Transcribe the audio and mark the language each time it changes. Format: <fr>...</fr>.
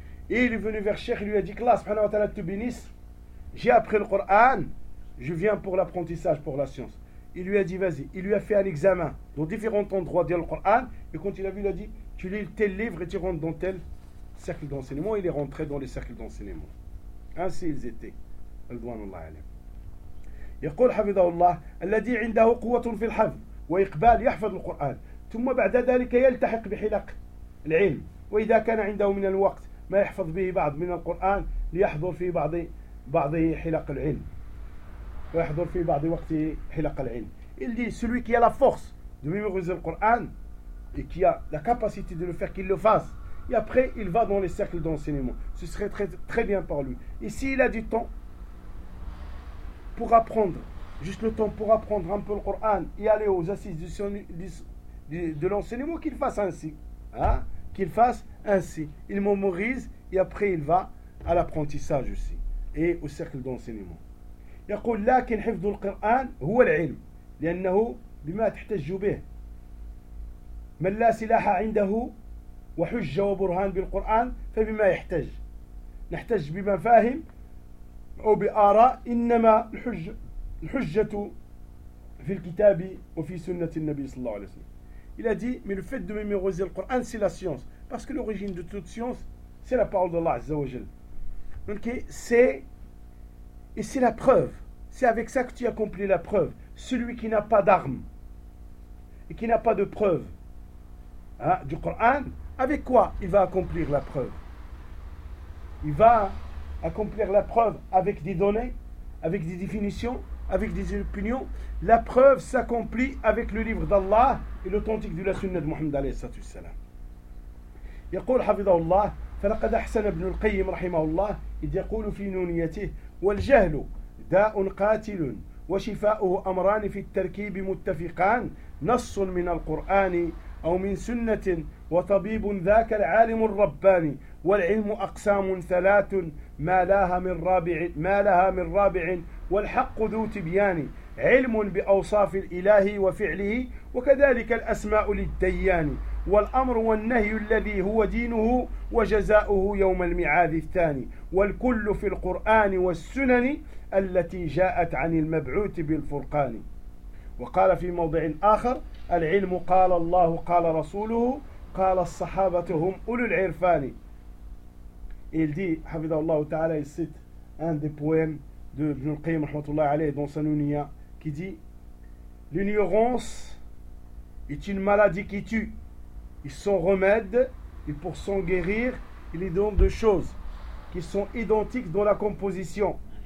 <fr>Et il est venu vers Cheikh, il lui a dit, Allah subhanahu wa ta'ala te bénisse, j'ai appris le Coran, je viens pour l'apprentissage, pour la science. Il lui a dit, vas-y. Il lui a fait un examen dans différents endroits du Coran, et quand il a vu, il a dit, tu lis tel livre et tu rentres dans tel cercle d'enseignement. Il est rentré dans les cercles d'enseignement. Ainsi ils étaient. Al-Dwanullah alayhi.</fr> <ar>يقول حفظه الله الذي عنده قوة في الحفظ وإقبال يحفظ القرآن ثم بعد ذلك يلتحق بحلق العلم وإذا كان عنده من الوقت ما يحفظ به بعض من القرآن ليحضر في بعض حلق العلم ويحضر في بعض وقت حلق العلم.</ar> <fr>Il dit, celui qui a la force de mémoriser le Coran et qui a la capacité de le faire, qu'il le fasse. Et après, il va dans les cercles d'enseignement. Ce serait très, très bien pour lui. Et s'il a du temps pour apprendre, juste le temps pour apprendre un peu le Coran et aller aux assises de l'enseignement, qu'il fasse ainsi. Hein? Qu'il fasse ainsi. Il mémorise et après il va à l'apprentissage aussi et au cercle d'enseignement.</fr> <ar>يقول لكن حفظ القرآن هو العلم لأنه بما تحتج به من لا سلاح عنده وحجة وبرهان بالقرآن فبما يحتج نحتج بمفاهيم أو بآراء إنما الحجة في الكتاب وفي سنة النبي صلى الله عليه وسلم.</ar> <fr>Il a dit, mais le fait de mémoriser le Coran c'est la science, parce que l'origine de toute science c'est la parole d'Allah Azza wa Jal. Donc c'est la preuve. C'est avec ça que tu accomplis la preuve. Celui qui n'a pas d'armes et qui n'a pas de preuve, hein, du Coran, avec quoi il va accomplir la preuve? Il va accomplir la preuve avec des données, avec des définitions, avec des opinions. La preuve s'accomplit avec le livre d'Allah et l'authentique de la sunna de Muhammad alayhi salatu wassalam.</fr> <ar>يقول حفظه الله فلقد أحسن ابن القيم رحمه الله إذ يقول في نونيته والجهل داء قاتل وشفاؤه أمران في التركيب متفقان نص من القرآن أو من سنة وطبيب ذاك العالم الرباني والعلم أقسام 3 ما لها من رابع والحق ذو تبيان علم بأوصاف الإله وفعله وكذلك الأسماء للديان والأمر والنهي الذي هو دينه وجزاؤه يوم الميعاد الثاني، والكل في القرآن والسنن التي جاءت عن المبعوث بالفرقان. وقال في موضع آخر: العلم قال الله قال رسوله قال الصحابة هم أولو العرفان.</ar> <fr>Il dit,</fr> <ar>حفظه الله تعالى,</ar> <fr>il cite un des poèmes de Ibn al-Qayyim</fr> <ar>رحمه الله عليه</ar> <fr>dans sa Nounia, qui dit: l'ignorance est une maladie qui tue. Ils sont remèdes, et pour s'en guérir, il est donc de choses qui sont identiques dans la composition.</fr>